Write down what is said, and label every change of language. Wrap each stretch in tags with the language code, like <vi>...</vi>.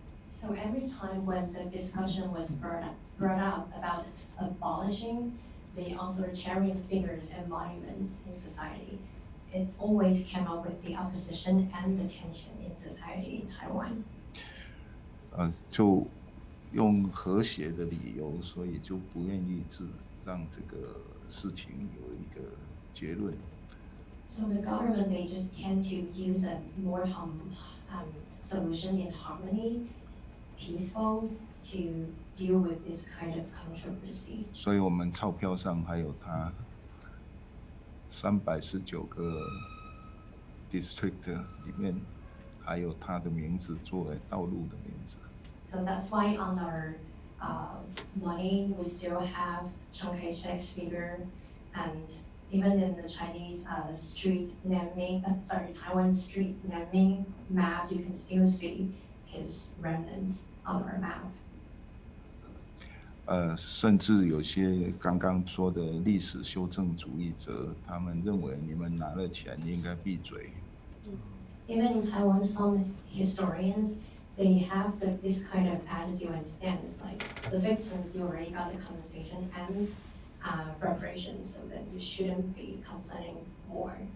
<en>So every time when the discussion was brought up about abolishing the authoritarian figures and monuments in society, it always came up with the opposition and the tension in society in Taiwan.</en> <zh>就用和谐的理由，所以就不愿意让这个事情有一个结论。</zh> <en>So the government, they just tend to use a more solution in harmony, peaceful, to deal with this kind of controversy.</en> <zh>所以我们钞票上还有他319个 district 里面，还有他的名字作为道路的名字。</zh> <en>So that's why on our money we still have Chiang Kai-shek's figure, and even in the Chinese street naming, Taiwan street naming map, you can still see his remnants on our map.</en> <zh>甚至有些刚刚说的历史修正主义者，他们认为你们拿了钱应该闭嘴。</zh> <en>Even in Taiwan, some historians, they have this kind of attitude and stance, like the victims, you already got the compensation and reparations, so that you shouldn't be complaining more.</en>